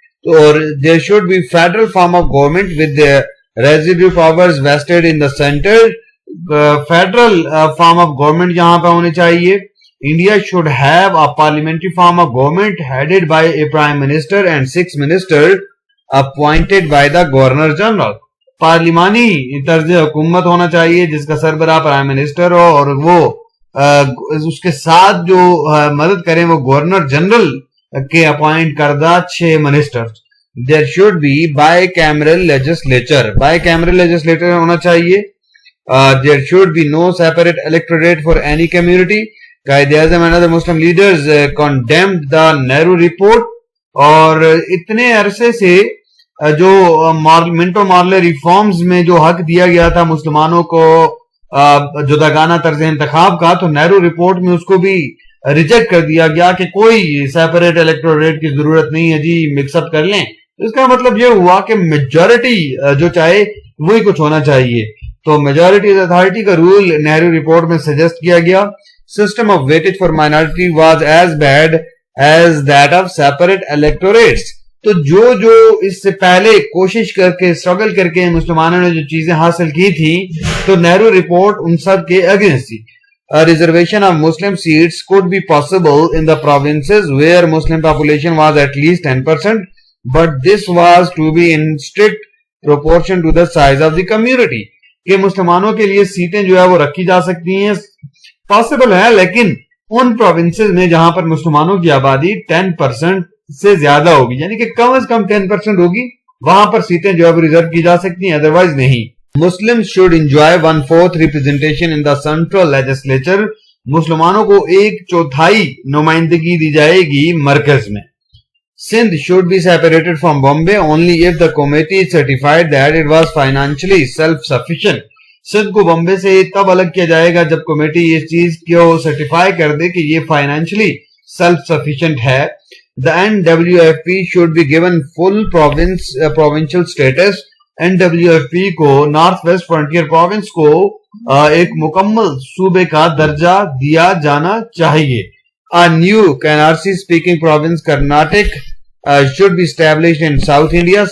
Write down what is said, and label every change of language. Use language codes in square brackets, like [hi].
[ur] تو اور [en] there should be federal form of government with the residual powers vested in the center. [ur] Federal [en] form of government [ur] یہاں پہ ہونی چاہیے. [en] India should have a parliamentary form of government headed by a prime minister and 6 ministers appointed by the governor general. [ur] پارلیمانی طرز حکومت ہونا چاہیے جس کا سربراہ پرائم منسٹر ہو، اور وہ اس کے ساتھ جو مدد کریں وہ گورنر جنرل کے اپوائنٹ کردہ 6 minister. [en] There should be bicameral legislature. Bicameral legislature [ur] ہونا چاہیے. [en] There should be no separate electorate for any community. Quaid-e-Azam and other Muslim leaders condemned the Nehru report. [ur] اور اتنے عرصے سے جو منٹو مارلے ریفارمز میں جو حق دیا گیا تھا مسلمانوں کو جداگانہ طرز انتخاب کا، تو نہرو رپورٹ میں اس کو بھی ریجیکٹ کر دیا گیا کہ کوئی سیپریٹ الیکٹوریٹ کی ضرورت نہیں ہے جی، مکس اپ کر لیں. اس کا مطلب یہ ہوا کہ میجورٹی جو چاہے وہی کچھ ہونا چاہیے. تو میجورٹی اتھارٹی کا رول نہرو رپورٹ میں سجیسٹ کیا گیا. [en] System of weightage for minority was as bad as that of separate electorates. [ur] تو جو اس سے پہلے کوشش کر کے اسٹرگل کر کے مسلمانوں نے جو چیزیں حاصل کی تھی تو نہرو رپورٹ ان سب کے اگینسٹ تھی. [en] a reservation of Muslim seats could be possible in the provinces where Muslim population was at least 10%, but this was to be in strict proportion to the size of the community. [ur] کہ مسلمانوں کے لیے سیٹیں جو ہے وہ رکھی جا سکتی ہیں، پاسبل ہے، لیکن ان پروونسز میں جہاں پر مسلمانوں کی آبادی 10% سے زیادہ ہوگی، یعنی کہ کم از کم 10% ہوگی، وہاں پر سیٹیں جو ہے وہ ریزرو کی جا سکتی ہیں، ادروائز نہیں۔ [en] Muslims should enjoy 1/4 representation in the central legislature. [ur] مسلمانوں کو 1/4 نمائندگی دی جائے گی مرکز میں۔ [en] Sindh should be separated from Bombay only if the committee certified that it was financially self-sufficient. [ur] Sindh کو بمبے سے تب الگ کیا جائے گا جب کمیٹی اس چیز کو سرٹیفائی کر دے کہ یہ فائنینشلی سیلف سفیشینٹ ہے۔ [en] The NWFP should be given full provincial status. [ur] NWFP کو نارتھ ویسٹ فرنٹیئر پروونس کو ایک مکمل صوبے کا درجہ دیا جانا چاہیے۔ [en] A new Kannada speaking province Karnataka should be established in South India.